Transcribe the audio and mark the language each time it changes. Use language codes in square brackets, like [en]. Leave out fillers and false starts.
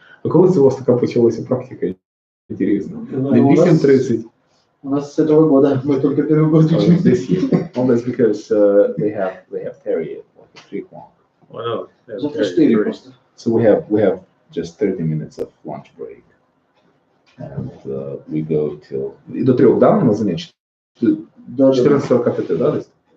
[uk] А коли це у вас така почалася практика? Інтересно. Не 8:30. [ru] У нас с этого года мы только первый год учимся. [en] This year. Well, that's because they have Terry at 3 o'clock. Why not? [ru] Завтра 4 просто. [en] So we have just 30 minutes of lunch break. And we go till... [uk] І до 3, да, на заняття? [ru] Да, [uk] 14:45, да, десь?